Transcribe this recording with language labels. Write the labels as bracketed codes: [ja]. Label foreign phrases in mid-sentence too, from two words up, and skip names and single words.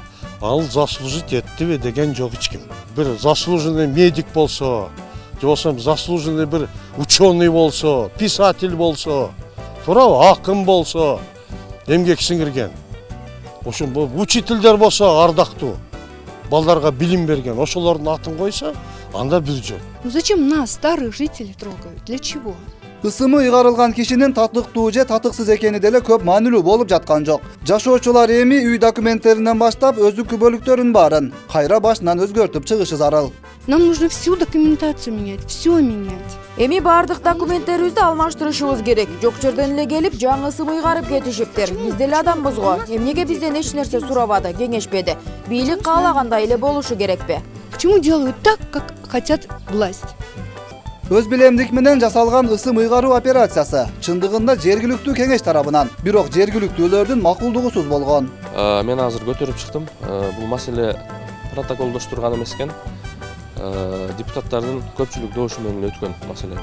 [ky] Ал заслужить эттиби деген жок эч ким. Бир [ru] заслуженный медик [ky] болсо, же болсо заслуженный бир ученый болсо, писатель болсо, туурабы, акын болсо, эмгек сиңирген. Ошон учительдер болсо ардактуу, балдарга билим берген, ошолордун атын койсо, анда бир жок. [ru] Ну зачем нас, старых жителей, трогают? Для чего? [ky] Ысымы ыйгарылган кишинин татыктуу же татыксыз экени деле көп маанилүү болуп жаткан жок. Жашоочулар эми үй документтеринен баштап өздүк күбөлүктөрүн баарын кайра башынан өзгөртүп чыгышы зарыл. [ru] Нам нужно всю документацию менять, все менять. [ky] Эми бардык документтерибизди алмаштырышыбыз керек. Жок жерден эле келип, жаңы ысым ыйгарып кетишиптир. Биз деле адамбыз го. Эмнеге бизден эч нерсе сурабады, кеңешпеди? Бийлик каалагандай эле болушу керекпи? [ru] Почему делают так, как хотят власть? [ky] Өз билемдик менен жасалган ысым ыйгаруу операциясы чындыгында жергиликтүү кеңеш тарабынан, бирок жергиликтүүлөрдүн макулдугусуз болгон. Мен азыр көтөрүп чыктым. Бул маселе протоколдоштурган эмес экен. Депутаттардын көпчүлүк добушу менен өткөн маселе.